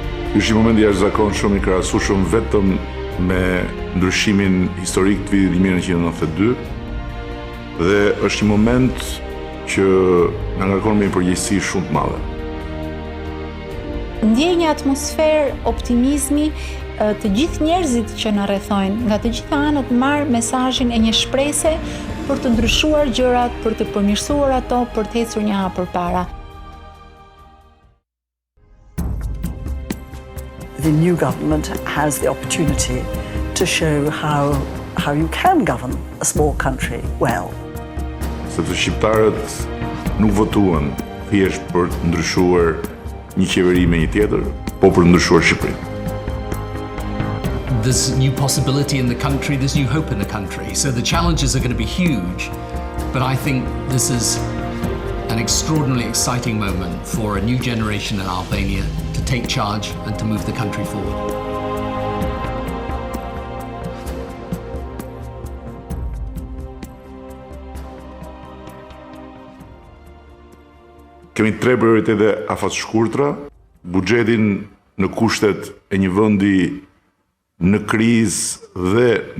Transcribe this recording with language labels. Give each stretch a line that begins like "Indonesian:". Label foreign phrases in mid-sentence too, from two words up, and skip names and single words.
Albanian: Është një moment i jashtëzakonshëm i krahasueshëm vetëm me ndryshimin historik të vitit 1992 dhe është një moment që na ngarkon me një përgjegjësi shumë të madhe. Ndjej një atmosferë optimizmi të gjithë njerëzit që na rrethojnë, nga të gjitha anët marr mesazhin e një shprehje për të ndryshuar gjërat, për të përmirësuar ato, për të ecur një hap përpara.
English: The new government has the opportunity to show how you can govern a small country well.
Albanian: Sepse shqiptarët nuk votuan thjesht për të ndryshuar një qeveri me një tjetër, po për të ndryshuar Shqipërinë.
English: There's new possibility in the country, there's new hope in the country. So the challenges are going to be huge, but I think this is an extraordinarily exciting moment for a new generation in Albania to take charge and to move the country forward.
Albanian: Kemi 3 prioritete afatshkurtra, buxhetin në kushtet e një vendi në krizë dhe në